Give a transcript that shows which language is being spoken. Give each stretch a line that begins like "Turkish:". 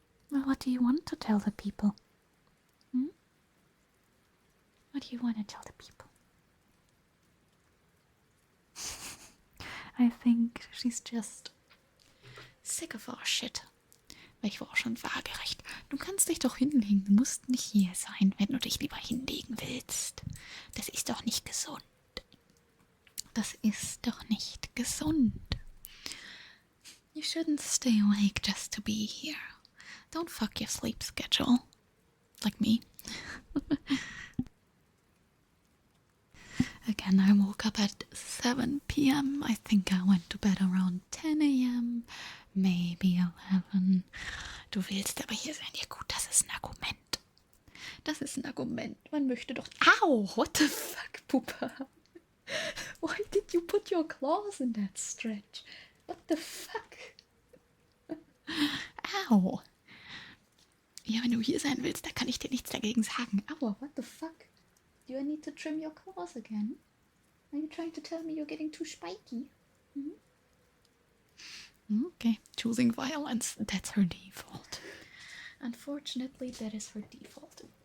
English: Well, what do you want to tell the people? What do you want to tell the people? I think she's just sick of our shit.
German: Ich war auch schon waagerecht. Du kannst dich doch hinlegen. Du musst nicht hier sein, wenn du dich lieber hinlegen willst. Das ist doch nicht gesund. Das ist doch nicht gesund.
English: You shouldn't stay awake just to be here. Don't fuck your sleep schedule. Like me. Again, I woke up at 7 p.m. I think I went to bed around 10 a.m. Maybe 11.
German: Du willst aber hier sein. Ja gut, das ist ein Argument. Das ist ein Argument. Man möchte doch...
English: Ow! What the fuck, Pupa? Why did you put your claws in that stretch? What the fuck? Ow!
German: Ja, wenn du hier sein willst, da kann ich dir nichts dagegen sagen.
English: Aua, what the fuck? Do I need to trim your claws again? Are you trying to tell me you're getting too spiky? Okay, choosing violence, that's her default. Unfortunately, that is her default.